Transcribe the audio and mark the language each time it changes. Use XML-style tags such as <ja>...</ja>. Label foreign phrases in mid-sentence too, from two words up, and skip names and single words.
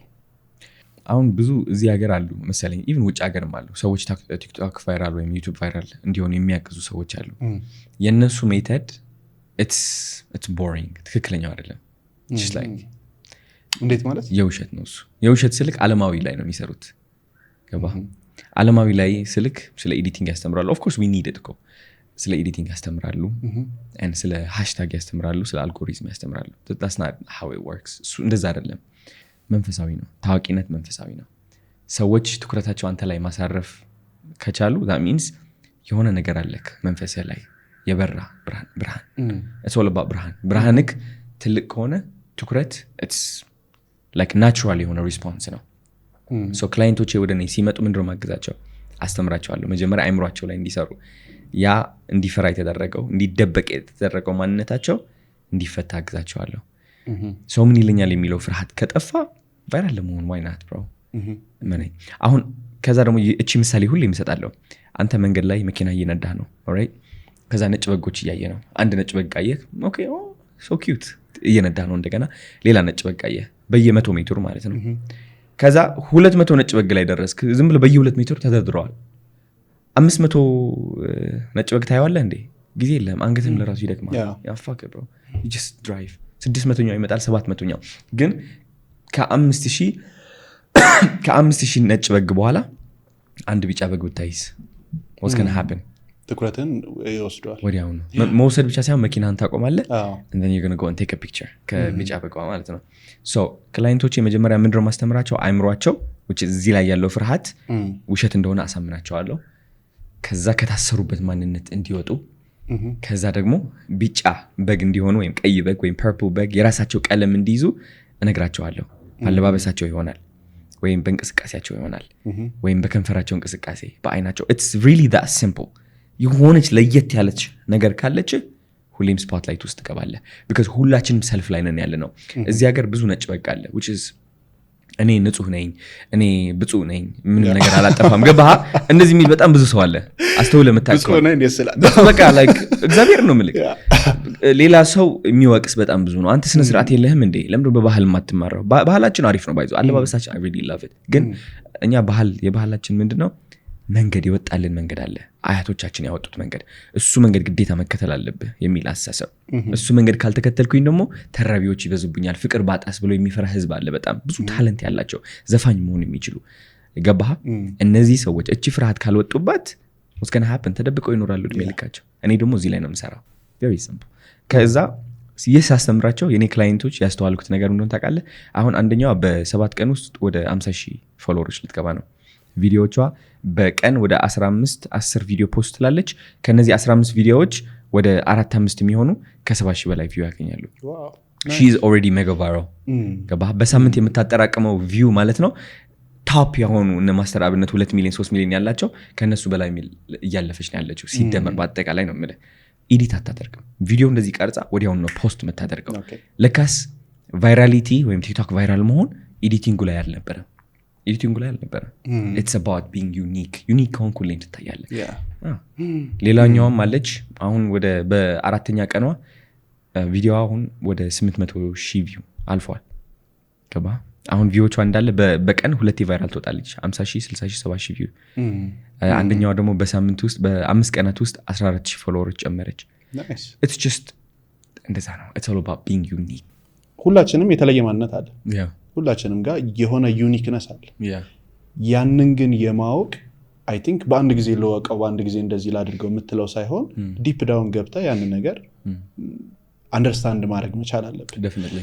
<am>አሁን ብዙ እዚህ ሀገር አሉ መሰለኝ ኢቭን ውጭ ሀገርም አሉ ሰዎች ቲክቶክ ቫይራል ወይም ዩቲዩብ ቫይራል እንዲሆን የሚያግዙ ሰዎች አሉ። የነሱ ሜተድ</am> <en>it's boring</en> <am>ትክክለኛው አይደለም። እንዴት ማለት? የውሸት ነው እሱ። የውሸት ስልክ ዓለማዊ ላይ ነው የሚሰሩት። ገባህ? ዓለማዊ ላይ ስልክ ስለ ኤዲቲንግ ያስተምራሉ።</am> <en>of course we need it</en> <am>እኮ ስለ ኤዲቲንግ ያስተምራሉ and ስለ ሃሽታግ ያስተምራሉ፣ ስለ አልጎሪዝም ያስተምራሉ።</am> <en>that's not how it works።</en> <am>እሱ እንደዛ አይደለም። መንፈሳዊ ነው። ታዋቂነት መንፈሳዊ ነው። ሰዎች ትኩረታቸው አንተ ላይ ማሳረፍ ከቻሉ</am> <en>that means</en> <am>የሆነ ነገር አለክ መንፈስህ ላይ የበራ ብርሃን</am> <en>it's all about</en> <am>ብርሃንክ ትልቅ ከሆነ ትኩረት</am> <en>it's like natural</en> <am>የሆነ ሪስፖንስ ነው። so ክላይንቶቼ ወደኔ ሲመጡ ምንድነው ማግዛቸው? አስተምራቸዋለሁ። መጀመሪያ አይምሯቸው ላይ እንዲሰሩ ያ እንዲፈራ የተደረገው እንዲደበቅ የተደረገው ማንነታቸው እንዲፈታ አግዛቸዋለሁ። ሰው ምን ይለኛል የሚለው ፍርሃት ከጠፋ ቫይራል ለመሆን</am> <en>why not bro?</en> <am>አሁን ከዛ ደግሞ እቺ ምሳሌ ሁሌ እሰጣለሁ። አንተ መንገድ ላይ መኪና እየነዳህ ነው alright? ከዛ ነጭ በጎች እያየ ነው። አንድ ነጭ በግ አየህ፣ ኦኬ</am> <en>so cute</en> <am>እየነዳህ ነው። እንደገና ሌላ ነጭ በግ አየህ በየ100 ሜትር ማለት ነው። ከዛ 200 ነጭ በግ ላይ ደረስክ። ዝም ብለህ በየ2 ሜትር ተደርድረዋል። 500 ነጭ በግ ታየዋለህ እንዴ? ጊዜ የለም። አንገትም ለራሱ ይደክማል። ያ</am> <en>fuck bro you just drive</en> <am>600ኛው ይመጣል 700ኛው ግን ከ5000 ነጭ በግ በኋላ አንድ ቢጫ በግ ብታይስ</am> <en>what's going to happen?</en> <am>ትኩረትን ይወስዷል ወዲያው ነው። መውሰድ ብቻ ሳይሆን መኪናን ታቆማለህ</am> <en>and then you're going to go and take a picture</en> <am>ከቢጫ በግ ማለት ነው። so ክላይንቶቼ መጀመሪያ ምንድነው ማስተምራቸው? አይምሯቸው</am> <en>which is</en> <am>እዚህ ላይ ያለው ፍርሃት ውሸት እንደሆነ አሳምናቸዋለሁ። ከዛ ከታሰሩበት ማንነት እንዲወጡ ከዛ ደግሞ ቢጫ በግ እንዲሆኑ ወይም ቀይ በግ ወይም purple በግ የራሳቸው ቀለም እንዲይዙ እነግራቸዋለሁ። አለባበሳቸው ይሆናል ወይም በእንቅስቃሴያቸው ይሆናል ወይም በከንፈራቸው እንቅስቃሴ በአይናቸው</am> <en>it's really that simple።</en> <am>የሆነች ለየት ያለች ነገር ካለች ሁሌም ስፖትላይት ውስጥ ትገባለህ because ሁላችንም ሰልፍ ላይ ነን ያለነው። እዚህ ሀገር ብዙ ነጭ በግ አለ</am> <en>which is</en> <am>እኔ ንጹህ ነኝ፣ እኔ ብፁዕ ነኝ፣ ምንም ነገር አላጠፋም። ገባህ? እንደዚህ የሚል በጣም ብዙ ሰው አለ። አስተውለህ የምታውቀው በቃ like እግዚአብሔር ነው ምልክ። ሌላ ሰው የሚወቅስ በጣም ብዙ ነው። አንተ ስነ ስርዓት የለህም እንዴ? ለምን በባህል ማትማረው? ባህላችን አሪፍ ነው ባይዞ አለባበሳችን</am> <en>I really love it።</en> <am>ግን እኛ የባህላችን ምንድነው? መንገድ የወጣልን መንገድ አለ፣ አያቶቻችን ያወጡት መንገድ። እሱ መንገድ ግዴታ መከተል አለብህ የሚል አስተሳሰብ። እሱ መንገድ ካልተከተልኩኝ ደግሞ ተራቢዎች ይበዙብኛል፣ ፍቅር ባጣስ ብሎ የሚፈራ ህዝብ አለ። በጣም ብዙ ታለንት ያላቸው ዘፋኝ መሆን የሚችሉ ገባህ? እነዚህ ሰዎች እቺ ፍርሃት ካልወጡባት</am> <en>what's going to happen?</en> <am>ተደብቀው ይኖራሉ እድሜ ልካቸው። እኔ ደግሞ እዚህ ላይ ነው የምሰራው።</am> <en>very simple።</en> <am>ከዛ ሳስተምራቸው የኔ ክላይንቶች ያስተዋልኩት ነገር እንደሆነ ታውቃለህ? አሁን አንደኛዋ በ7 ቀን ውስጥ ወደ 50,000 ፎሎወሮች ልትገባ ነው። ቪዲዮቿ በቀን ወደ 10 ቪዲዮ ፖስት ትላለች። ከነዚህ 15 ቪዲዮዎች ወደ 4-5 የሚሆኑ ከ70,000 በላይ ቪው ያገኛሉ።</am> <en>she is already mega viral።</en> <am>ገባህ? በሳምንት የምታጠራቅመው ቪው ማለት ነው ቶፕ የሆኑ እነ ማስተር አብነት 2 ሚሊዮን 3 ሚሊዮን ያላቸው ከነሱ በላይ እያለፈች ነው ያለችው ሲደመር በአጠቃላይ ነው የምልህ። ኤዲት አታደርግም። ቪዲዮ እንደዚህ ቀርጻ ወዲያው ነው ፖስት የምታደርገው። ለካስ ቫይራሊቲ ወይም ቲክቶክ ቫይራል መሆን ኤዲቲንጉ ላይ አልነበረም።</am> <en>it's about being unique</en> <am>ከሆንኩ ላይ ትታያለህ። ሌላኛውም አለች አሁን ወደ በ4ኛ ቀኗ ቪዲዮ አሁን ወደ 800,000 ቪው አልፏል። ገባህ? አሁን ቪዲዮቿ እንዳለ በቀን 2 ቫይራል ትወጣለች። 50,000 60,000 70,000 ቪው። አንደኛው ደግሞ በሳምንት ውስጥ በ5 ቀናት ውስጥ 14,000 ፎሎወሮች ጨመረች።</am> <en>it's just</en> <am>እንደዛ ነው።</am> <en>it's all about being unique።</en> <am>ሁላችንም የተለየ ማንነት አለ። ሁላችንም ጋር የሆነ ዩኒክነስ አለ። ያንን ግን የማወቅ</am> <en>I think</en> <am>በአንድ ጊዜ ለወቀው በአንድ ጊዜ እንደዚህ ላድርገው የምትለው ሳይሆን</am> <en>deep down</en> <am>ገብታ ያንን ነገር አንደርስታንድ ማድረግ መቻል አለብህ። definitely።</am>